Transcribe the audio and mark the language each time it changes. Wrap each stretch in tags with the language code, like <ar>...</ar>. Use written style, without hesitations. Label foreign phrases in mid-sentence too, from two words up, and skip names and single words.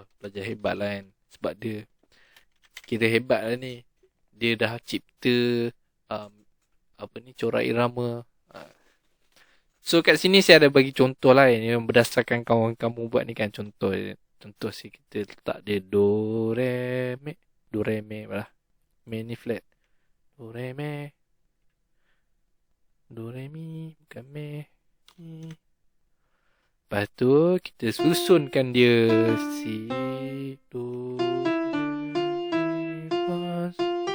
<ms>Pelajar hebat lah kan. Sebab dia kira hebat lah ni. Dia dah cipta corak irama. So kat sini saya ada bagi contoh lah yang berdasarkan kawan kamu buat ni kan. Contoh si kita letak dia do re me lah. Me ni flat. Do re me. Do re mi bukan me. Lepas tu kita susunkan dia si do re fa so.</ms>